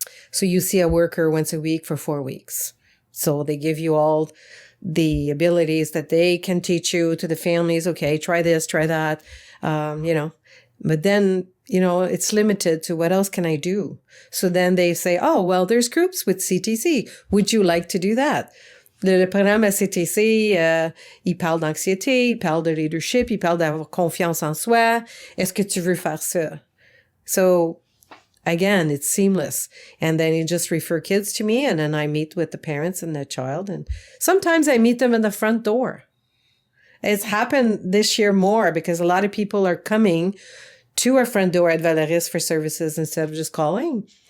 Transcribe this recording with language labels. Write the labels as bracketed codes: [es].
[en] So you see a worker once a week for 4 weeks. So they give you all the abilities that they can teach you to the families. Okay, try this, try that, But then, it's limited to what else can I do? So then they say, oh, well, there's groups with CTC. Would you like to do that? [fr] Le programme à CTC, il parle d'anxiété, il parle de leadership, il parle d'avoir confiance en soi. Est-ce que tu veux faire ça? [en] So again, it's seamless. And then you just refer kids to me, and then I meet with the parents and the child. And sometimes I meet them in the front door. It's happened this year more because a lot of people are coming to our front door at Valoris for services instead of just calling.